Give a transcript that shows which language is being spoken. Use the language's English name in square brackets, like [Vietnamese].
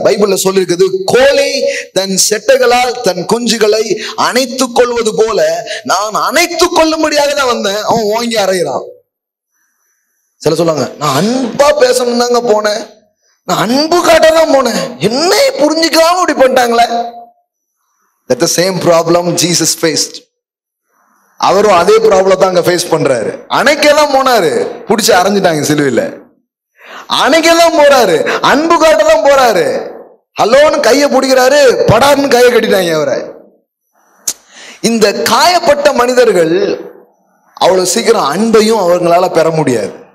[Tamil] பைபிள்ல சொல்லிருக்குது, கோழி தன் செட்டைகளால் தன் குஞ்சுகளை அணைத்துக் கொள்வது போல நான் அணைத்துக் கொள்ளும்படியாக தான் வந்தேன். அவன் வாங்கி அறையிறான். சில சொல்லுவாங்க, நான் அன்பா பேசணும் தாங்க போனேன், நான் அன்பு காட்டதான் போனேன், என்னை புரிஞ்சுக்காம இப்படி பண்ணிட்டாங்களே. [English] That's the same problem Jesus faced. [Tamil] அவரும் அதே ப்ராப்ளம் தான் அங்க ஃபேஸ் பண்றாரு. அணைக்கதான் போனாரு, புடிச்சு அரைஞ்சிட்டாங்க சிலுவையில. அணைக்கதான் போறாரு, அன்பு காட்டதான் போறாரு. ஹலோன்னு கையை பிடிக்கிறாரு, படார்னு கையை கட்டிட்டாங்க அவரை. இந்த காயப்பட்ட மனிதர்கள் அவ்வளவு சீக்கிரம் அன்பையும் அவங்களால பெற முடியாது.